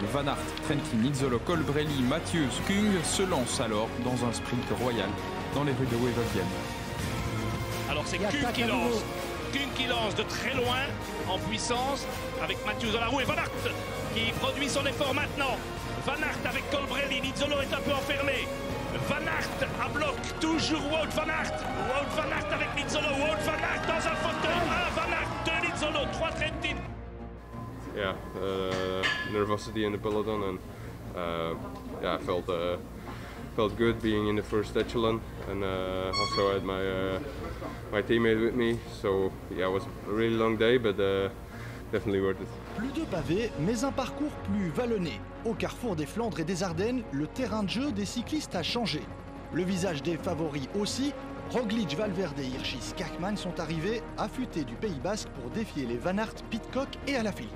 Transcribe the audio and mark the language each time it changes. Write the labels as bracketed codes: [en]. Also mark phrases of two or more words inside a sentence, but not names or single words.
[fr] Van Aert, Trentin, Nizzolo, Colbrelli, Matthews, Kung se lancent alors dans un sprint royal dans les rues de Wevelgem. Alors c'est Kung qui lance. Kung qui lance de très loin en puissance avec Matthews dans la roue et Van Aert qui produit son effort maintenant. Van Aert avec Colbrelli, Nizzolo est un peu enfermé. Van Aert à bloc, toujours Wout van Aert. Wout van Aert avec Nizzolo, Wout van Aert dans un fauteuil. 1 Van Aert, 2 Nizzolo, 3 Trentin. [en] Yeah, nervosity in the peloton and yeah, I felt good being in the first echelon, and also I had my teammate with me, so yeah, it was a really long day, but definitely worth it. [fr] Plus de pavés, mais un parcours plus vallonné. Au carrefour des Flandres et des Ardennes, le terrain de jeu des cyclistes a changé. Le visage des favoris aussi. Roglic, Valverde et Hirschi Skakman sont arrivés affûtés du Pays Basque pour défier les Van Aert, Pidcock et Alaphilippe.